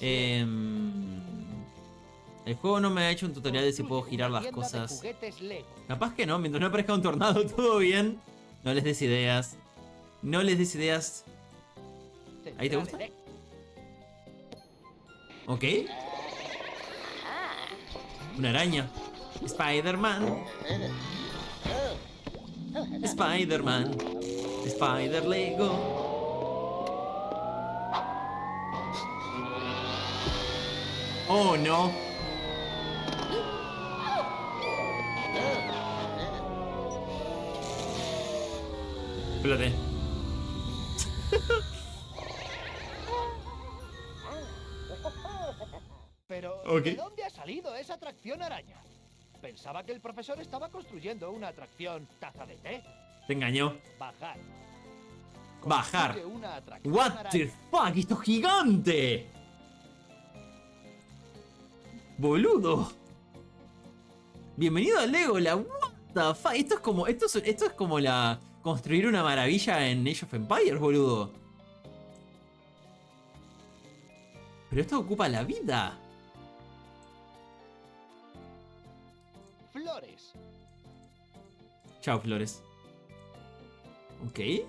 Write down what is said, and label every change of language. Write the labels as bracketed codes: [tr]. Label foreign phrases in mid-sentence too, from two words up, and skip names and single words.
[es] El juego no me ha hecho un tutorial de si puedo Construye girar una las tienda de cosas. juguetes Lego. Capaz que no, mientras no aparezca un tornado, todo bien. No les des ideas. No les des ideas. ¿Ahí te Central gusta? elec- Ok. Una araña. Spider-Man. Spider-Man. Spider-Lego. [en] Oh no. [es] Exploté. Pero, Ok. ¿de dónde ha salido esa atracción araña? Pensaba que el profesor estaba construyendo una atracción taza de té. Te engañó. Bajar. Bajar. Construye una atracción [en] What [es] araña. [en] the fuck, [es] esto es gigante. Boludo. Bienvenido a Legoland. [en] What the fuck. [es] Esto es como la construir una maravilla en Age of Empires, boludo. Pero esto ocupa la vida. Flores. Chao, flores. Ok.